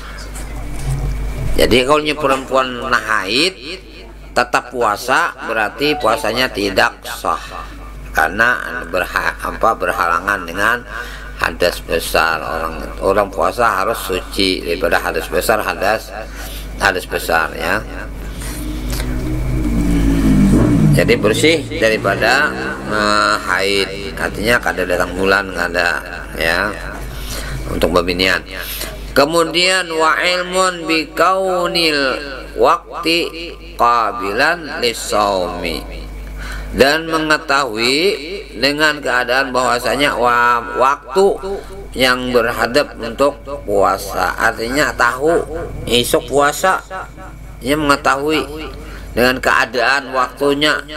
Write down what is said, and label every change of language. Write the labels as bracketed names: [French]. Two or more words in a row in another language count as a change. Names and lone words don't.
[Indonesian] Jadi kalau perempuan haid tetap puasa, berarti puasanya tidak sah karena berhalangan dengan hadas besar. Orang puasa harus suci daripada hadas besar, hadas besar ya. Jadi bersih daripada haid, artinya [Banjar] kada datang bulan kada ya, [Indonesian] untuk babinian. [Arabic] Kemudian وعلم بكون الوقت قابلا للصوم, [Indonesian] dan mengetahui dengan keadaan bahwasanya waktu yang berhadap untuk puasa, artinya tahu esok puasa, ia mengetahui dengan keadaan waktunya.